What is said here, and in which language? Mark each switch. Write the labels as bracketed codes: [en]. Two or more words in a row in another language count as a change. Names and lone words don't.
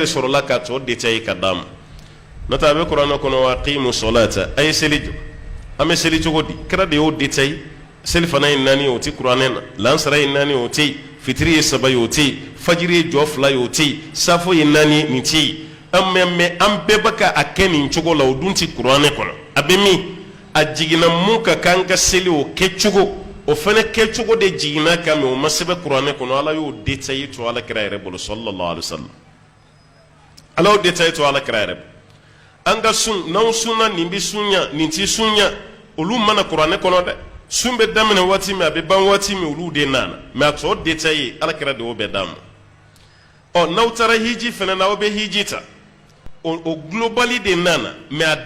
[bm] sɔrɔla ka tɔ détaillé ka d'a ma n'o tɛ a bɛ kuranɛ kɔnɔ [ar] وأقيموا الصلاة [bm] a ye seli jɔ an bɛ seli cogo di kira de y'o détaillé seli fana ye 4 o tɛ kuranɛ na lansara ye 4 o tɛ yen fitiri ye 3 ye o tɛ yen fajiri ye jɔ 2 ye o tɛ yen safo ye 4 ye nin tɛ yen mais an bɛɛ bɛ ka a kɛ nin cogo la o dun tɛ kuranɛ kɔnɔ a bɛ min a jiginna mun ka kan ka seli o kɛcogo o fana kɛcogo de jiginna kan mais o ma sɛbɛn kuranɛ kɔnɔ ala y'o détaillé to ala kira yɛrɛ bolo [ar] صلى الله عليه وسلم [bm] ala y'o détaillé to ala kira yɛrɛ bolo an ka sun n'anw sunna nin bɛ sun ɲa nin tɛ sun ɲa olu mana kuranɛ kɔnɔ dɛ sun bɛ daminɛ waati min a bɛ ban waati min olu de nana mais a tɔ détaillé ala kira de y'o bɛɛ d'a ma n'aw taara hiji fana na aw bɛ hiji ta o globally de nana mais a